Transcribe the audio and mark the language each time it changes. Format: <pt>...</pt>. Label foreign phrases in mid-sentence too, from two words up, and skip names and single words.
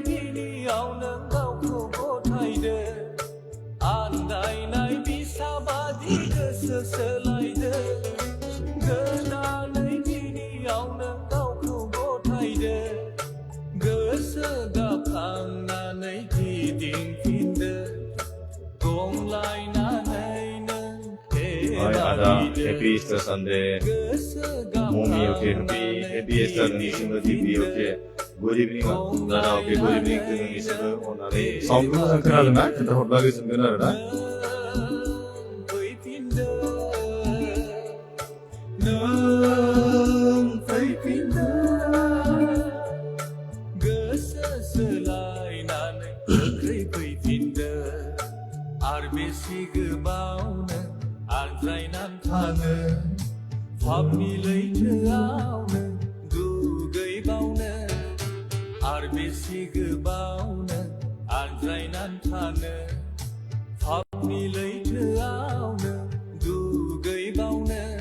<brx>गिबियाव नों गावखौ गथायदो आन्दायनाय बिसाबादि गोसो सोलायदो गोदानै गिबियाव नों गावखौ गथायदो गोसो गाबखांनानै गिदिंफिनदो गंलायनानै नों</brx> <en>Hi Ada, happy Easter Sunday. Mommy, okay, happy Easter निसिमबो TV, okay. Good evening, Dada, okay, good evening to</en> <brx>निसिमबो अननानै साउन्डखौ मोजां खोनादोंना खोन्थाहरब्ला गोजोनगोन आरोना नों फैफिनदो गोसो सोलायनानै गोख्रै फैफिनदो आरो बेसे गोबावनो आनज्रायनानै थानो फाबनि लैथोआवनो दुगैबावनो आरो बेसे गोबावनो आनज्रायनानै थानो फाबनि लैथोआवनो दुगैबावनो</brx>